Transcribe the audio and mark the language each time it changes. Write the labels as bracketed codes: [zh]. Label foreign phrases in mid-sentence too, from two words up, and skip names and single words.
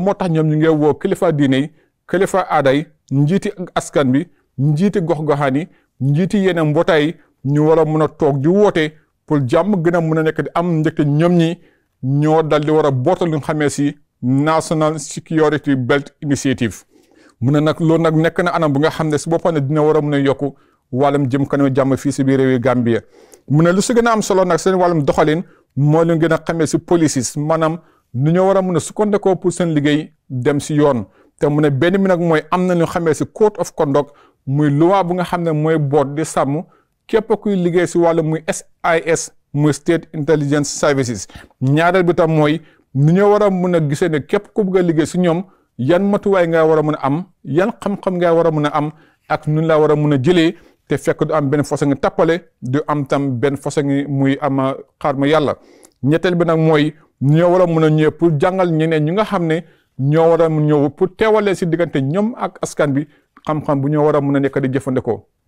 [wo] moo tax ñoom ñu ngi woo kilifa diine yi kilifa aada yi njiiti askan bi njiiti gox-goxaan yi njiiti yeneen mbootaay yi ñu war a mun a toog di woote pour jàmm gën a mun a nekk di am njëkk ñoom ñi ñoo dal di war a bootal lu nga xamee si National Security Belt Initiative mu ne nag loolu nag nekk na anam bu nga xam ne si boppam ne dina war a mun a yokku wàllum jëm kanam jàmm fii si biir réewi Gambia mu ne lu si gën a am solo nag seen wàllum doxalin moo leen gën a xamee si policies maanaam nu ñoo war a mun a sukkandekoo pour seen liggéey dem si yoon te mu ne benn mi nag mooy am na ñu xamee si [en] code of conduct [wo] muy loi bu nga xam ne mooy boot di sàmm képp kuy liggéey si wàllu muy SIS muy State Intelligence Services ñaareel bi tam mooy nu ñoo war a mun a gisee ne képp ku bëgg a liggéey si ñoom yan matuwaay nga war a mun a am yan xam-xam nga war a mun a am ak nun laa war a mun a jëlee te fekk du am benn façon ngi tappale du am tam benn façon ngi muy am xaar ma yàlla ñetteel bi nag mooy ñoo war a mun a ñëw pour jàngal ñeneen ñi nga xam ne ñoo war a ñëw pour teewalee si diggante ñoom ak askan bi xam-xam bu ñoo war a mun a nekk di jëfandikoo.